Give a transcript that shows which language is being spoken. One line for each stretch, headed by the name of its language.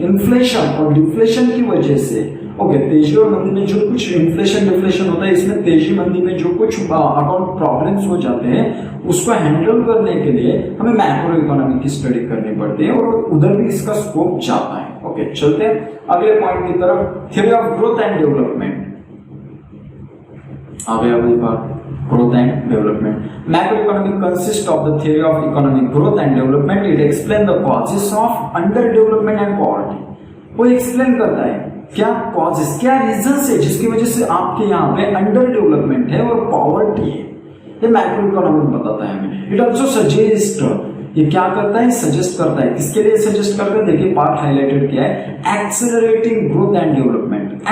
Hindi: Inflation और deflation की वजह से ओके तेजी और मंदी में जो कुछ इन्फ्लेशन डिफ्लेशन होता है, इसमें तेजी मंदी में जो कुछ अकाउंट प्रॉब्लम्स हो जाते हैं उसको हैंडल करने के लिए हमें मैक्रो इकोनॉमी की स्टडी करनी पड़ती है और उधर भी इसका स्कोप जाता है। ओके चलते हैं अगले पॉइंट की तरफ,
English: Theory of growth and development.
Hindi: आगे अगली बात
English: growth and development. Macroeconomic consists of the theory of economic growth and development. It explains the causes of underdevelopment and poverty.
Hindi: वो एक्सप्लेन करता है क्या कॉजेस, क्या रीजंस है जिसकी वजह से आपके यहाँ पे अंडर डेवलपमेंट है और पॉवर्टी है, ये मैक्रो इकोनॉमिक बताता है हमें।
English: it also suggest,
Hindi: ये क्या करता है, सजेस्ट करता है। किसके लिए सजेस्ट करता है, देखिए पार्ट हाईलाइटेड किया है,
English: Accelerating growth and development.